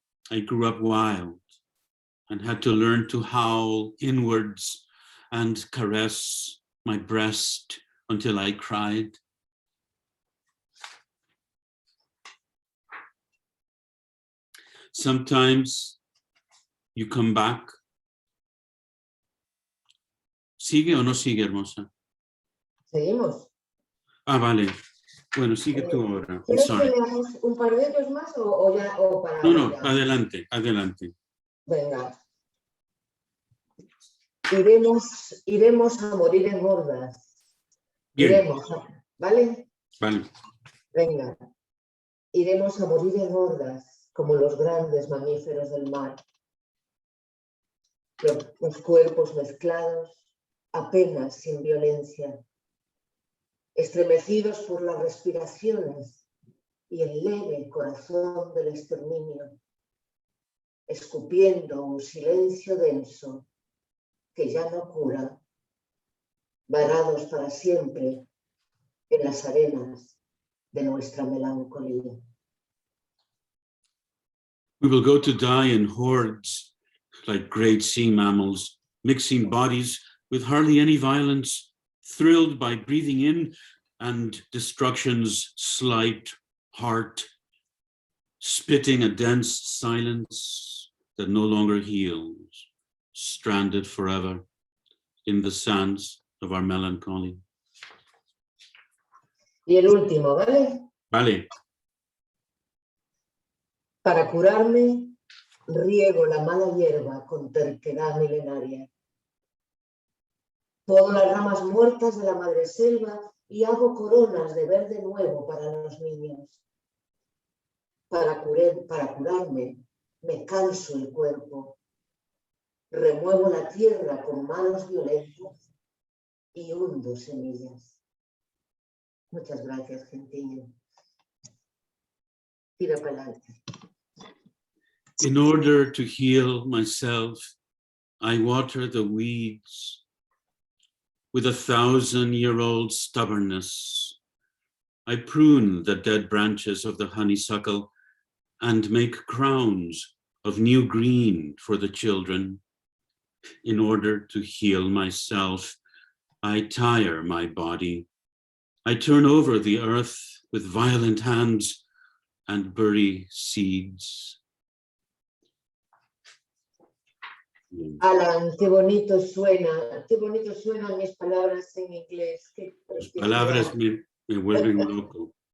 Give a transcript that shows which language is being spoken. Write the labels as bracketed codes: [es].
[en] I grew up wild and had to learn to howl inwards and caress my breast until I cried. Sometimes you come back. [es] ¿Sigue o no sigue, hermosa? Seguimos. Ah, vale. Bueno, sigue tú ahora. [en] I'm [es] ¿Quieres que [en] sorry. [es] leamos un par de ellos más o ya o para No, ya? adelante, adelante. Venga. Iremos a morir en hordas. Bien. ¿Vale? Vale. Venga. Iremos a morir en hordas, como los grandes mamíferos del mar. Los cuerpos mezclados, apenas sin violencia, estremecidos por las respiraciones y el leve corazón del exterminio, escupiendo un silencio denso que ya no cura, varados para siempre en las arenas de nuestra melancolía. [en] We will go to die in hordes like great sea mammals, mixing bodies with hardly any violence, thrilled by breathing in and destruction's slight heart, spitting a dense silence that no longer heals, stranded forever in the sands of our melancholy. [es] Y el último, ¿vale? Vale. Para curarme, riego la mala hierba con terquedad milenaria. Podo las ramas muertas de la madreselva y hago coronas de verde nuevo para los niños. Para curarme, me canso el cuerpo. Remuevo la tierra con manos violentas y hundo semillas. Muchas gracias, gentillo. Tira para adelante. [en] In order to heal myself, I water the weeds with 1,000-year-old stubbornness. I prune the dead branches of the honeysuckle and make crowns of new green for the children. In order to heal myself, I tire my body. I turn over the earth with violent hands and bury seeds. [es] Alan, qué bonito suenan mis palabras en inglés. Qué Tus palabras me vuelven loco.